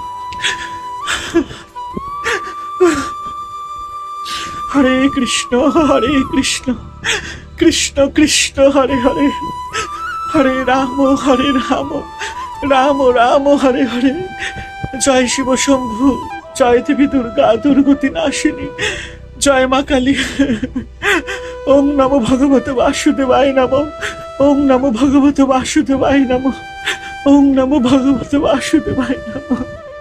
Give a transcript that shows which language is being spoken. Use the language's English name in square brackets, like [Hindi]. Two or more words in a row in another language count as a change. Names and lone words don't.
[Sanskrit] হরে কৃষ্ণ কৃষ্ণ কৃষ্ণ হরে হরে, হরে রাম রাম রাম হরে হরে। জয় শিব শম্ভু, জয় দেবী দুর্গা দুর্গতি নাশিনী, জয় মা কালী। ওম নমো ভগবতে বাসুদেবায় নমঃ, ওম নমো ভগবতে বাসুদেবায় নমঃ, ওম নমো ভগবতে বাসুদেবায় নমঃ।